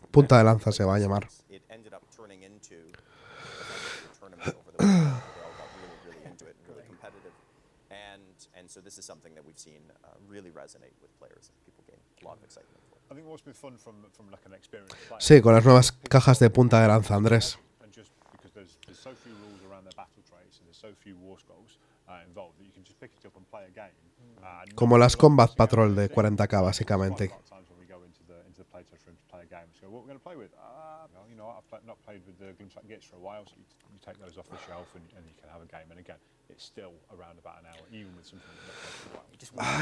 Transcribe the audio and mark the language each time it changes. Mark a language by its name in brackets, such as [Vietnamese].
[Spanish] Punta de lanza se va a llamar. [English] It ended up turning into a tournament over the weekend. They all got really into it and really competitive. And so this is something that we've seen really resonate with players. People gain a lot of excitement for it. I think what's been fun from like an experience. [Spanish] Sí, con las nuevas cajas de punta de lanza, Andrés. [English] And just because there's so few rules around their battle traits and there's so few war scrolls involved that you can just pick it up and play a game. [Spanish] Como las Combat Patrol de 40k, básicamente. [English] What we're going to play with? Well, you know, I've not played with the Glimpse Gates for a while, so you take those off the shelf and you can have a game. And again, it's still around about an hour, even with something that's not played for a while.